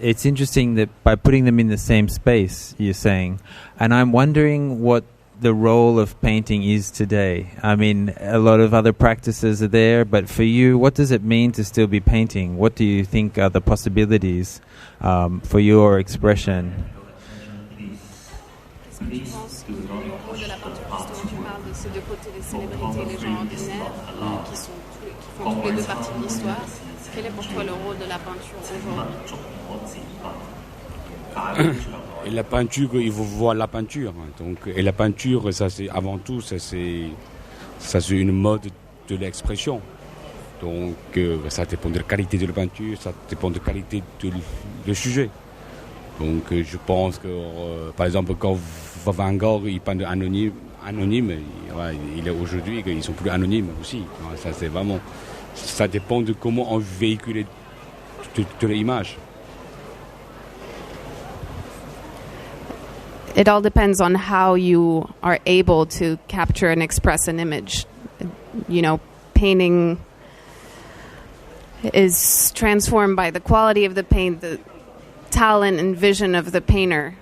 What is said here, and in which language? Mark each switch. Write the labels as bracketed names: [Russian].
[English] It's interesting that by putting them in the same space, you're saying, and I'm wondering what the role of painting is today. I mean, a lot of other practices are there, but for you, what does it mean to still be painting? What do you think are the possibilities for your expression? [French] Est-ce que tu penses que le rôle de la peinture, justement, tu parles de ces deux côtés, les célébrités et les gens ordinaires, qui font tous les deux partie de l'histoire. Quel est pour toi le rôle de la peinture aujourd'hui? Et la peinture, il faut voir la peinture. Donc, et la peinture, ça c'est avant tout, ça c'est une mode de l'expression. Donc, ça dépend de la qualité de la peinture, ça dépend de la qualité du sujet. Donc, je pense que, par exemple, quand Van Gogh il peint anonyme, il est aujourd'hui qu'ils sont plus anonymes aussi. Ça c'est vraiment, ça dépend de comment on véhicule toute l'image. [English] It all depends on how you are able to capture and express an image. You know, painting is transformed by the quality of the paint, the talent and vision of the painter.